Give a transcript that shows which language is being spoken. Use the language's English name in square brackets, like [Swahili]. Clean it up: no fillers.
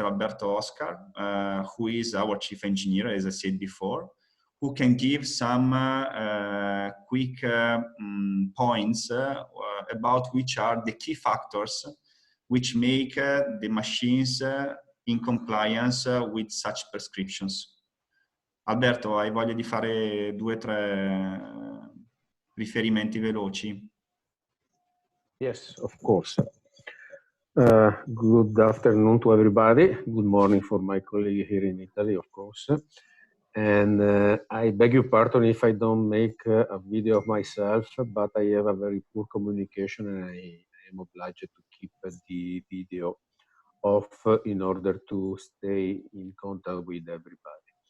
[English] Alberto Oscar, who is our chief engineer, as I said before, who can give some quick points about which are the key factors which make the machines in compliance with such prescriptions. [Italian] Alberto, hai voglia di fare 2 o 3 riferimenti veloci? [English] Yes, of course. Good afternoon to everybody. Good morning for my colleague here in Italy, of course. And I beg your pardon if I don't make a video of myself, but I have a very poor communication and I am obliged to keep the video off in order to stay in contact with everybody.